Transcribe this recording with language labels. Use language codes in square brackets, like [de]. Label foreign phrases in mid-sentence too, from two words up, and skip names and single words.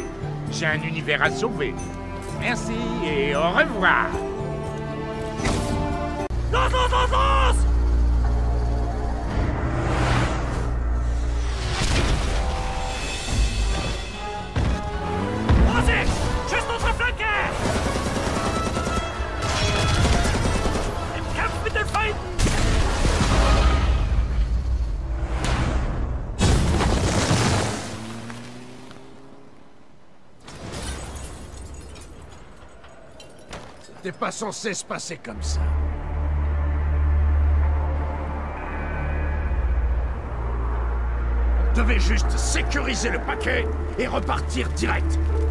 [fr] J'ai un univers à sauver. Merci et au revoir. [de] Vorsicht! Tschüss, unsere Flanke! Im Kampf mit den Feinden! [fr] C'était pas censé se passer comme ça. On devait juste sécuriser le paquet et repartir direct.